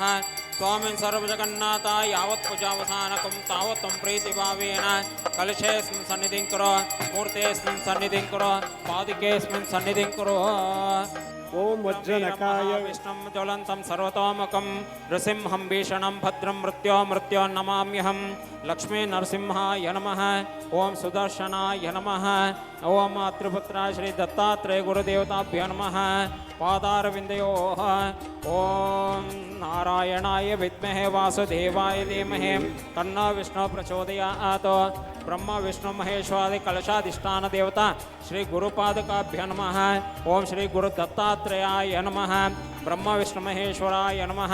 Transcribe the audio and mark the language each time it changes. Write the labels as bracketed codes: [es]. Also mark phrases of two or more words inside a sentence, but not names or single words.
[sa] ಸ್ವಾಮಿನ್ ಸರ್ವಜಗನ್ನಾಥ ಯಾವತ್ ಪೂಜಾವಸಾನಕಂ ತಾವತ್ವಂ ಪ್ರೀತಿಭಾವೇನ ಕಲಶೇಸ್ಮಿನ್ ಸನ್ನಿಧಿಂ ಕುರು. ಮೂರ್ತೆಸ್ಮಿನ್ ಸನ್ನಿಧಿಂ ಕುರು. ಪಾದಿಕೆಸ್ಮಿನ್ ಸನ್ನಿಧಿಂ ಕುರು. ಓಂ ವಜ್ರನಕಾಯ ವಿಷ್ಣುಂ ಜ್ವಲಂತಂ ಸರ್ವತೋಮುಖಂ ನೃಸಿಂಹಂ ಭೀಷಣಂ ಭದ್ರಂ ಮೃತ್ಯೋ ನಮಾಮ್ಯಹಂ ಲಕ್ಷ್ಮೀ ನರಸಿಂಹಾಯ ನಮಃ. ಓಂ ಸುದರ್ಶನಾಯ ನಮಃ. ಓಂ ಮಾತೃಪುತ್ರ ಶ್ರೀ ದತ್ತಾತ್ರೇಯ ಗುರುದೇವತಾಭ್ಯೋ ನಮಃ. ಪಾದಾರವಿಂದಯೋಃ. ಓಂ ನಾರಾಯಣಾಯ ವಿದ್ಮಹೇ ವಾಸುದೇವಾಯ ಧೀಮಹಿ ತನ್ನೋ ವಿಷ್ಣು ಪ್ರಚೋದಯಾತ್. ಬ್ರಹ್ಮ ವಿಷ್ಣು ಮಹೇಶ್ವರಾದಿ ಕಲಶಾಧಿಷ್ಠಾನ ದೇವತಾ ಶ್ರೀ ಗುರುಪಾದಕಾಭ್ಯ ನಮಃ. ಓಂ ಶ್ರೀ ಗುರು ದತ್ತಾತ್ರೇಯಾಯ ನಮಃ. ಬ್ರಹ್ಮ ವಿಷ್ಣು ಮಹೇಶ್ವರಾಯ ನಮಃ.